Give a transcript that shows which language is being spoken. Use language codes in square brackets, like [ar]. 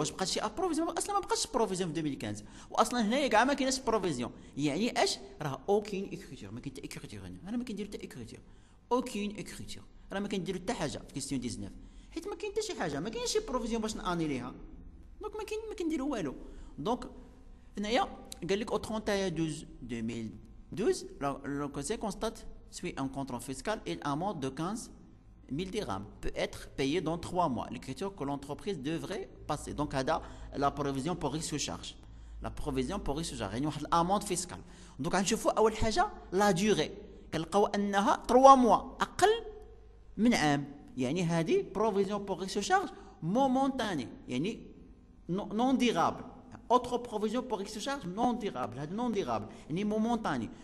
[ar] واش بقات شي بروفيزيون؟ اصلا ما بقاش بروفيزيون في 2015، واصلا هنايا كاع ما كايناش بروفيزيون. يعني اش؟ راه اوكين اكريتور، ما كاين حتى اكريتور هنا. انا ما كندير حتى اكريتور، اوكين اكريتور، راه ما كنديرو حتى حاجه في كيسيون 19 حيت ما كاين حتى شي حاجه، ما كاينش شي بروفيزيون باش نانيليها. دونك ما كنديرو والو. دونك هنايا قال لك [fr] au 31/12/2012 le conseil constate suit un contrôle fiscal et l'amende de 15000 dirhams peut être payé dans 3 mois. L'écriture que l'entreprise devrait passer. Donc [ar] هذا [fr] la provision pour risque charge. La provision pour risque charge [ar] يعني واحد الاموند فيسكال. دونك غنشوفوا اول حاجه لا ديوري، كنلقاو انها 3 موا اقل من عام. يعني هذه بروفيزيون بور ريسك شارج مومونتاني، يعني نون ديرابل. اوتر بروفيزيون بور ريسك شارج نون ديرابل، هذا نون ديرابل يعني مومونتاني.